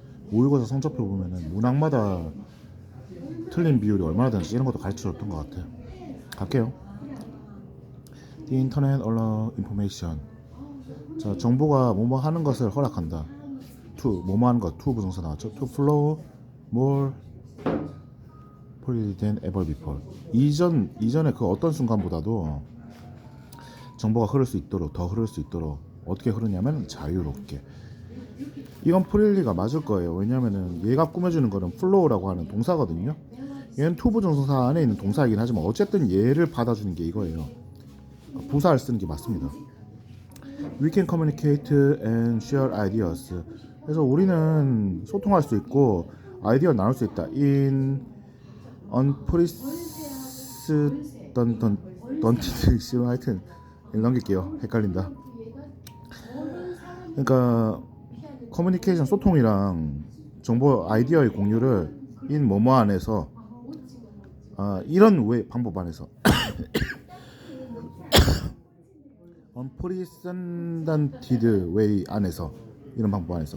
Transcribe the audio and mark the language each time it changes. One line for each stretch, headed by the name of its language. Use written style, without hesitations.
Korean: 모의고사 성적표 보면은 문항마다 틀린 비율이 얼마나 되는지 이런 것도 가르쳐줬던 것 같아요. 갈게요.
English: The Internet allow information.
Korean: 자, 정보가 뭐뭐 하는 것을 허락한다. To 뭐뭐 하는 것, to 부정사 나왔죠.
English: To flow more freely than ever before.
Korean: 이전에 그 어떤 순간보다도 정보가 흐를 수 있도록, 더 흐를 수 있도록 어떻게 흐르냐면 자유롭게. 이건 프릴리가 맞을 거예요. 왜냐면은 얘가 꾸며주는 거는 flow라고 하는 동사거든요. 얘는 to 부정사 안에 있는 동사이긴 하지만 어쨌든 얘를 받아주는 게 이거예요. 부사를 쓰는 게 맞습니다.
English: We can communicate and share ideas.
Korean: 그래서 우리는 소통할 수 있고 아이디어를 나눌 수 있다.
English: In unprecedented
Korean: 하여튼 넘길게요. 헷갈린다. 그러니까 커뮤니케이션 소통이랑 정보 아이디어의 공유를 in 뭐뭐 안에서 이런 방법 안에서
English: unprecedented way
Korean: 안에서 이런 방법 안에서.